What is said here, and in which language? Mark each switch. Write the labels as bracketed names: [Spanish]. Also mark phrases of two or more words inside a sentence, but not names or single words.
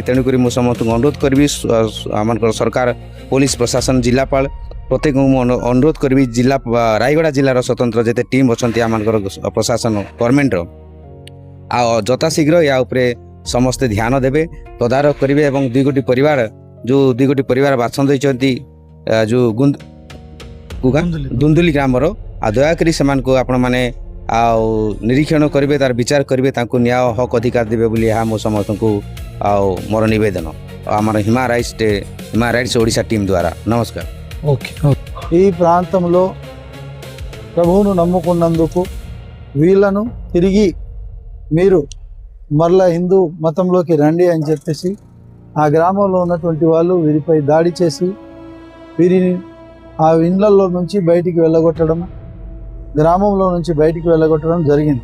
[Odia] ତେଣୁକରି ମୁଁ ସମସ୍ତଙ୍କୁ ଅନୁରୋଧ କରିବି, ଆମମାନଙ୍କର ସରକାର, ପୋଲିସ ପ୍ରଶାସନ, ଜିଲ୍ଲାପାଳ ପ୍ରତ୍ୟେକଙ୍କୁ ମୁଁ ଅନୁରୋଧ କରିବି, ରାୟଗଡ଼ା ଜିଲ୍ଲାର ସ୍ୱତନ୍ତ୍ର ଯେତେ ଟିମ୍ ଅଛନ୍ତି ଆମମାନଙ୍କର ପ୍ରଶାସନ ଗଭର୍ଣ୍ଣମେଣ୍ଟର, ଆଉ ଯଥାଶୀଘ୍ର ୟା ଉପରେ ସମସ୍ତେ ଧ୍ୟାନ ଦେବେ, ତଦାରଖ କରିବେ ଏବଂ 2 ଗୋଟି ପରିବାର, ଯେଉଁ 2 ଗୋଟି ପରିବାର ବାଛନ୍ଦ ହୋଇଛନ୍ତି ଯେଉଁ ଦୁନ୍ଦୁଲି ଗ୍ରାମର, ଆଉ ଦୟାକରି ସେମାନଙ୍କୁ ଆପଣମାନେ ଆଉ ନିରୀକ୍ଷଣ କରିବେ, ତାର ବିଚାର କରିବେ, ତାଙ୍କୁ ନ୍ୟାୟ ହକ୍ ଅଧିକାର ଦେବେ ବୋଲି ଏହା ମୁଁ ସମସ୍ତଙ୍କୁ ଆଉ ମୋର ନିବେଦନ ଆମର ହ୍ୟୁମାନ୍ ରାଇଟ୍ସ ଓଡ଼ିଶା [Telugu] టీం ద్వారా। నమస్కారం। ఓకే, ఈ ప్రాంతంలో ప్రభువును నమ్ముకున్నందుకు వీళ్ళను తిరిగి మీరు మరలా హిందూ మతంలోకి రండి అని చెప్పేసి ఆ గ్రామంలో ఉన్నటువంటి వాళ్ళు వీరిపై దాడి చేసి వీరిని ఆ ఇండ్లలో నుంచి బయటికి వెళ్ళగొట్టడం, గ్రామంలో నుంచి బయటికి వెళ్ళగొట్టడం జరిగింది.